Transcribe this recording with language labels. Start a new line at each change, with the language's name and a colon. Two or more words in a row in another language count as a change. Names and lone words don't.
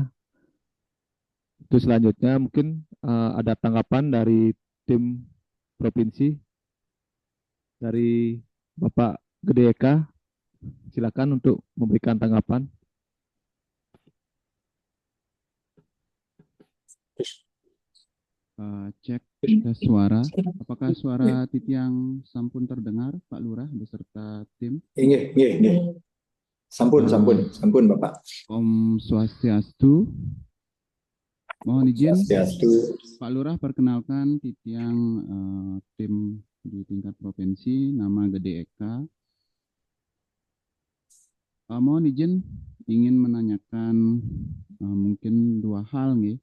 Indonesian: Terus selanjutnya mungkin ada tanggapan dari tim provinsi dari Bapak Gede Eka. Silakan untuk memberikan tanggapan. Cek tes suara. Apakah suara
Balinese: Titiang sampun
Indonesian: terdengar, Pak Lurah beserta tim?
Balinese: Nggih. Sampun Bapak.
Sanskrit: Om Swastiastu.
Indonesian: Mohon izin,
Sanskrit: Swastiastu.
Indonesian: Pak Lurah perkenalkan Titiang tim di tingkat provinsi, nama Gede Eka. Mohon izin ingin menanyakan mungkin 2 hal nih.